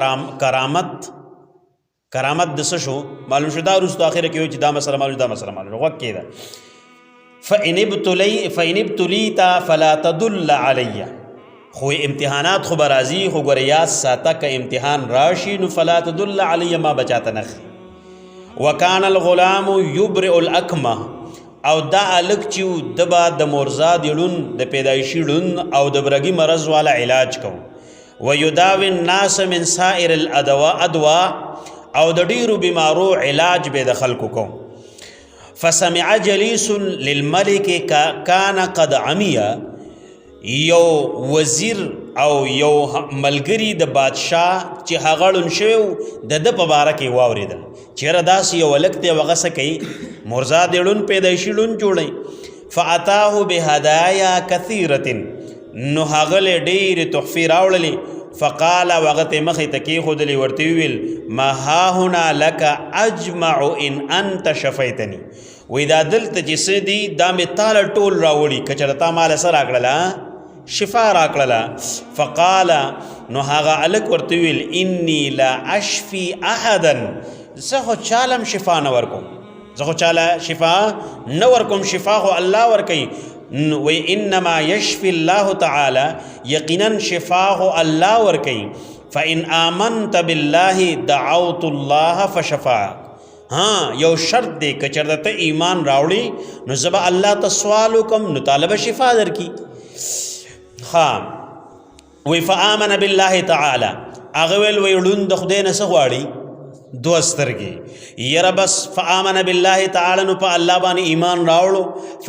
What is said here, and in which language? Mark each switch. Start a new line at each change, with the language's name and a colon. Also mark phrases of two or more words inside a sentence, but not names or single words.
Pashto: کرامت د څه شو معلوم شو دا وروسته اخره کې وایي چې دا مسله معلوم دا مسله معلوم غوږ کېده
Arabic: فإن ابتلیت فلا تدل علی
Pashto: خو امتحانات خو به راځي خو ګوره یاد ساته که امتحان راشي نو
Arabic: فلا تدل علی
Pashto: ما بچاته نخي
Arabic: وکان الغلام یبرئ الاکمه
Pashto: او دا الک چې د به د مورزاد ړون د پیدایشي ړون او د برګي مرض والا علاج کو
Arabic: ویداوی الناس من سائر الادواء
Pashto: او د ډیرو بیمارو علاج به د خلکو کو.
Arabic: فسمع جلیس للملک کان قد عمی،
Pashto: یو وزیر او یو ملګری د بادشاه چې هغه ړوند شوی د په باره کې واورېدل چېرې داسې یو هلک دی هغه څه کوي مرزا د ړوند پیدایشي ړوند جوړوي.
Arabic: فاتاه بهدایا کثیرة،
Pashto: نو هغه له ډېرې تحفې راوړلې. فقال هغه ته مخې ته کېښودلې ورته وویل
Arabic: ما هاهنا لک اجمع ان انت شفیتنی،
Pashto: وی دا دلته چې څه دي دا مې تاله ټول راوړي که چېرته تا ماله څه راکړله شفا راکړله. فقال نو هغه هلک ورته وویل
Arabic: انی لا اشفي احدا،
Pashto: زه خو چالم شفا نه ورکوم، زه خو چاله شفا نه ورکوم، شفا خو الله ورکوي. وی
Arabic: انما یشفی الله تعالی،
Pashto: یقینا شفا خو الله ورکوي.
Arabic: فان آمنت بالله دعوت الله فشفاک،
Pashto: ها یو شرط دی که چېرته ته ایمان راوړي نو زه به الله ته سوال وکم نو طاله به شفا درکي. وی
Arabic: فآمن بالله تعالی،
Pashto: هغه ویل وی ړوند د خدای نه څه غواړي دوه سترګې، یره بس
Arabic: فآمن بالله تعالی
Pashto: نو په الله باندې ایمان راوړو.